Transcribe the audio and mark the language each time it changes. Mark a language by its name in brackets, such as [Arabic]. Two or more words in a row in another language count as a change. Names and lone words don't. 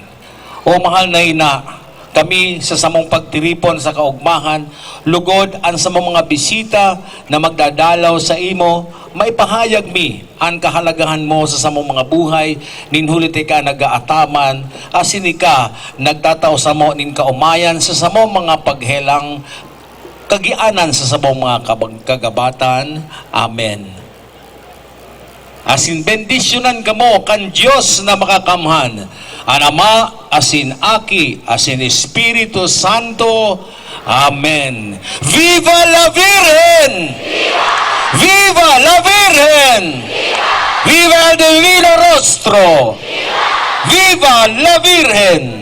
[Bikol] O mahal na ina, kami sa samong pagtiripon sa kaugmahan, lugod ang samong mga bisita na magdadalaw sa imo, maipahayag mi ang kahalagahan mo sa samong mga buhay, ninhulit ka nagaataman, asin ka nagtataw sa mo nin kaumayan sa samong mga paghelang kagianan sa samong mga kagabatan. Amen. Asin bendisyonan kamo kan Diyos na makakamhan, ang Ama, asin Aki, asin Espiritu Santo. [Spanish] Amen. Viva la Virgen! Viva la Virgen! Viva el Divino Rostro! Viva la Virgen!